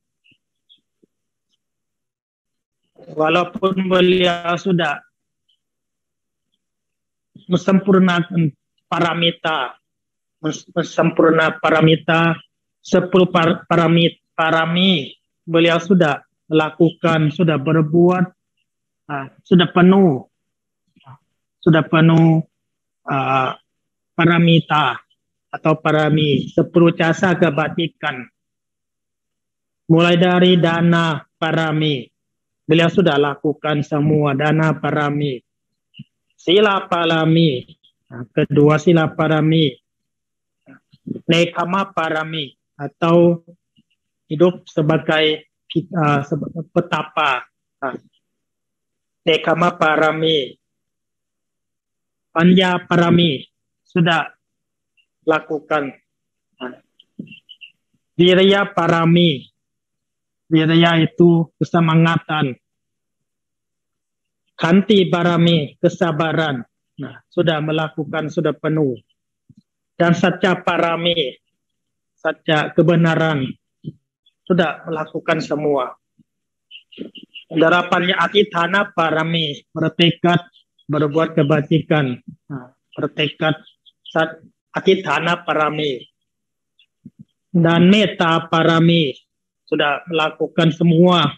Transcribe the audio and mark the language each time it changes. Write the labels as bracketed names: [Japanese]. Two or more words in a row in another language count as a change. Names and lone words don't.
[Indonesian] Walaupun beliau sudah sempurnakan paramita, 10 parami beliau sudah melakukan, sudah berbuat, sudah penuh paramita, atau parami, 10 jasa kebatikan. Mulai dari [Pali] dana parami, [Indonesian] beliau sudah lakukan semua [Pali] dana parami. Sila parami, [Indonesian] kedua [Pali] sila parami, nekama parami [Indonesian] atau hidup sebagai petapa, [Pali] nekama parami, panya parami [Indonesian] sudah lakukan. [Pali] Wirya parami, [Indonesian] wirya itu kesemangatan. [Pali] Kanti parami, [Indonesian] kesabaran. Nah, sudah melakukan, sudah penuh. Dan [Pali] satya parami, [Indonesian] satya kebenaran, sudah melakukan semua. Darapannya [Pali] atithana parami, [Indonesian] bertekad berbuat kebajikan. Nah, bertekad [Pali] atithana parami. [Indonesian] Dan [Pali] metta parami, [Indonesian] sudah melakukan semua.